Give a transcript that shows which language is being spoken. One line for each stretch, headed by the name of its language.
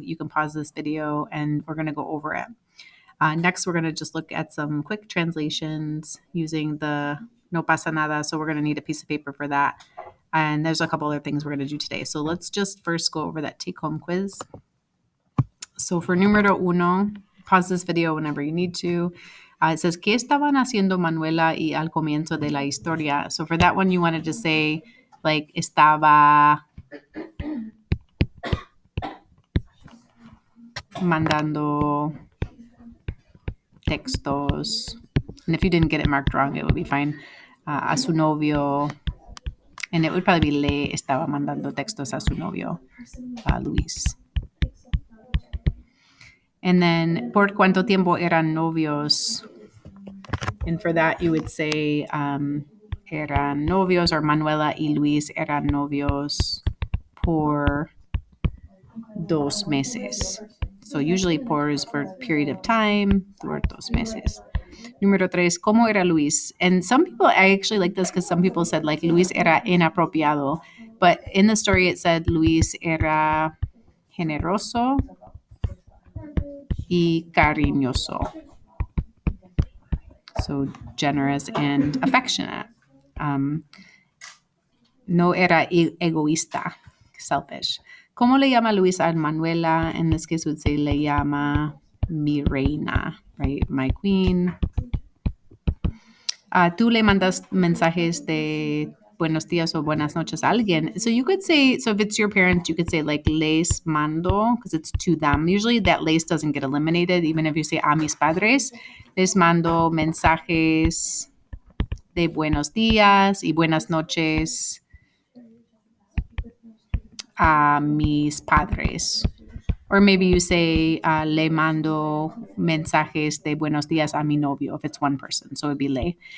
English: You can pause this video, and we're gonna go over it. Next, we're gonna just look at some quick translations using the
Spanish: no pasa nada.
English: So we're gonna need a piece of paper for that. And there's a couple other things we're going to do today. So let's just first go over that take home quiz. So for número uno, pause this video whenever you need to. It says,
Spanish: ¿Qué estaban haciendo Manuela y al comienzo de la historia?
English: So for that one, you wanted to say, like,
Spanish: estaba mandando textos.
English: And if you didn't get it marked wrong, it would be fine.
Spanish: A su novio.
English: And it would probably be
Spanish: le estaba mandando textos a su novio, Luis.
English: And then,
Spanish: ¿por cuánto tiempo eran novios?
English: And for that, you would say,
Spanish: eran novios,
English: or
Spanish: Manuela y Luis eran novios por 2 meses.
English: So usually por is for period of time,
Spanish: por 2 meses. Número tres, ¿cómo era Luis?
English: And some people, I actually like this because some people said like
Spanish: Luis era inapropiado.
English: But in the story, it said Luis
Spanish: era generoso y cariñoso.
English: So generous and affectionate.
Spanish: No era egoísta, selfish. ¿Cómo le llama Luis a Manuela?
English: In this case, would say
Spanish: le llama mi reina,
English: right? My queen.
Spanish: Tú le mandas mensajes de buenos días o buenas noches a alguien.
English: So you could say, so if it's your parents, you could say like
Spanish: les mando,
English: because it's to them. Usually that les doesn't get eliminated, even if you say
Spanish: a mis padres. Les mando mensajes de buenos días y buenas noches a mis padres.
English: Or maybe you say,
Spanish: le mando mensajes de buenos días a mi novio,
English: if it's one person, so it'd be le.